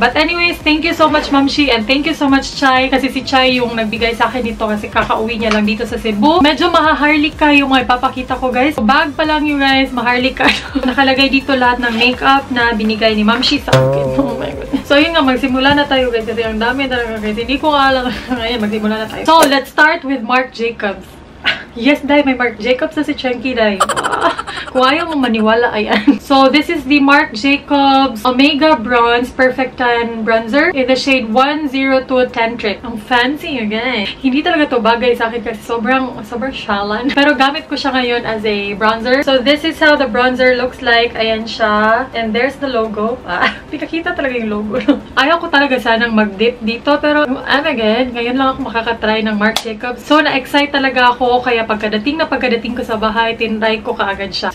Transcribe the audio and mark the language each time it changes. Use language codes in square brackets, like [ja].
[en] But anyways, thank you so much [tl] Ma'am She [en] and thank you so much [tl] Chai kasi si Chai yung nagbigay sa akin dito kasi kakauwi niya lang dito sa Cebu. Medyo mahaharlika yung mga ipapakita ko guys. Bag pa lang you guys, maharlika. Nakalagay dito lahat ng makeup na binigay ni Ma'am She sa akin. Oh my goodness. So yun nga, magsimula na tayo guys kasi ang dami talaga guys. Hindi ko alam. Ngayon, magsimula na tayo. [en] So let's start with Marc Jacobs. Yes, [tl] dahil may Marc Jacobs na si Chunky, dahil. Kung ayaw mong maniwala, ayan. [en] So, this is the Marc Jacobs Omega Bronze Perfect Tan Bronzer in the shade 102 Tantric. [tl] Ang fancy again. Hindi talaga to bagay sa akin kasi sobrang shalan. Pero gamit ko siya ngayon [en] as a bronzer. So, this is how the bronzer looks like. [tl] Ayan siya. [en] And there's the logo. [tl] Pinakita talaga yung logo. Ayaw ko talaga sanang mag-dip dito. Pero, again, ngayon lang ako makakatry ng Marc Jacobs. So, na-excite talaga ako. Kaya pagkadating ko sa bahay, tinry ko kaagad siya.